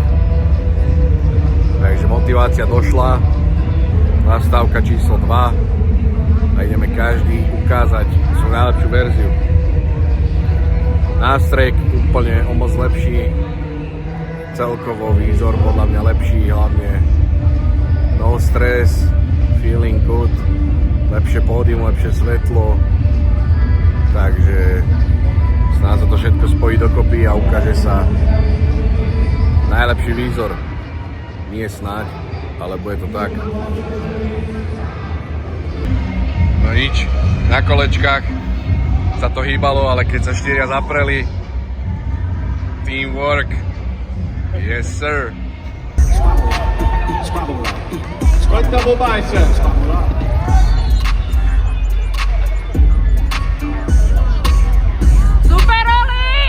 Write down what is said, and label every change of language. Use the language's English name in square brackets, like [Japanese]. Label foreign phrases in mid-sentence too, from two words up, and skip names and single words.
[Slovak] Takže motivácia došla, nastávka číslo 2 a ideme každý ukázať svoju najlepšiu verziu. Nástrek úplne o moc lepší, celkovo výzor podľa mňa lepší, hlavne [English] no stress, feeling good, [Slovak] lepšie pódium, lepšie svetlo, takže snáď sa to všetko spojí dokopy a ukáže sa najlepší výzor. Nie snáď, ale bude to tak. No nič, na kolečkách sa to hýbalo, ale keď sa štyria zapreli, [English] teamwork, yes sir. Front double bicep. [Slovak] Super, Oli!